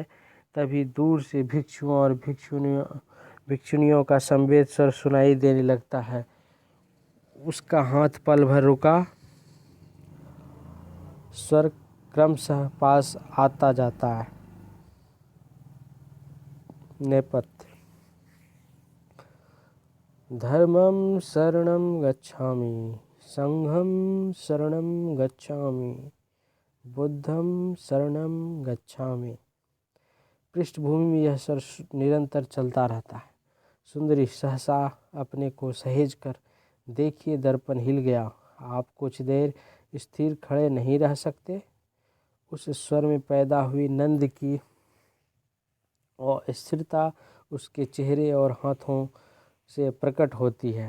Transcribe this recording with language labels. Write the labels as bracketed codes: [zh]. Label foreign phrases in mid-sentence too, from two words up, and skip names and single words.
[hi] तभी दूर से भिक्षुओं और भिक्षुणियों का संवेद स्वर सुनाई देने लगता है। उसका हाथ पल भर रुका, स्वर क्रमशः पास आता जाता है। नेपथ्य। [pi] धर्मं शरणं गच्छामि, संघं शरणं गच्छामि, बुद्धं शरणं गच्छामि। [hi] पृष्ठभूमि में यह स्वर निरंतर चलता रहता है। सुंदरी सहसा अपने को सहेज कर, देखिए दर्पण हिल गया, आप कुछ देर स्थिर खड़े नहीं रह सकते। उस स्वर में पैदा हुई नंद की और स्थिरता उसके चेहरे और हाथों से प्रकट होती है।